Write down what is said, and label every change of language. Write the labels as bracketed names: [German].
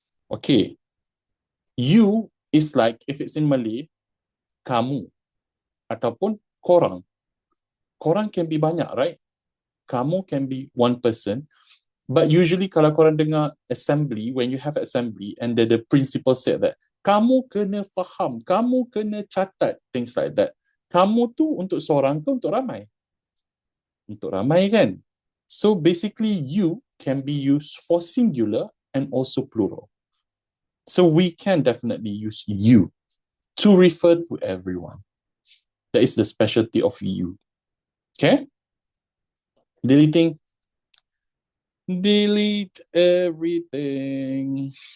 [English] Okay, you is like, if it's in Malay, kamu, ataupun korang. Korang can be banyak, right? Kamu can be one person, but usually [Malay] kalau korang dengar assembly, [English] when you have assembly, and the principal said that, [Malay] kamu kena faham, kamu kena catat, [English] things like that. [Malay] Kamu tu untuk seorang ke untuk ramai? Untuk ramai kan? [English] So basically, you can be used for singular and also plural. So we can definitely use you to refer to everyone. That is the specialty of you. Okay? Deleting. Delete everything.